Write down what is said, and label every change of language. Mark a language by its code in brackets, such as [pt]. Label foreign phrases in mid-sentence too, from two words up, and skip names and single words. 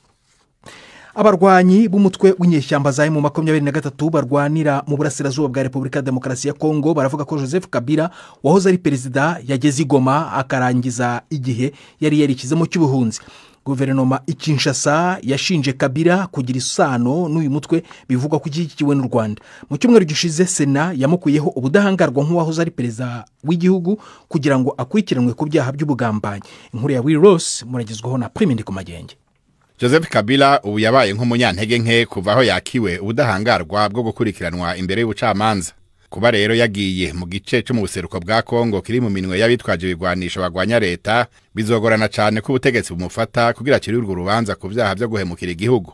[rw] Abarwanyi b'umutwe w'inyeshyamba za M23 barwanira mu burasirazuba bwa Repubulika ya Demokarasi ya Kongo baravuga ko Joseph Kabila wahoze ari perezida yageze i Goma akarangiza igihe yari yarikizemo cy'ubuhunzi. Guverinoma Kinshasa yashinje Kabila kugira isano n'uyu mutwe bivugwa ko ikikiwe n'u Rwanda. Mu cyumweru gishize Sena yamukuyeho ubudahangarwa nk'uwahoze ari perezida w'igihugu kugira ngo akurikiranwe ku byaha by'ubugambanyi. [rn] Inkuru ya Will Ross muragezwaho na Prime Ndikumagenge. Joseph Kabila ubu yabaye nk'umunyantege nke kuva aho yakiwe ubudahangarwa bwo gukurikiranwa imbere y'ubucamanza. Kuba rero yagiye mu gice cyo mu buseruko bwa Kongo kiri mu minwe y'abitwaje ibigwanisho bagwanya leta, bizogorana cyane ko ubutegetsi bumufata kugira akiri urwo rubanza ku byaha byo guhemukira igihugu.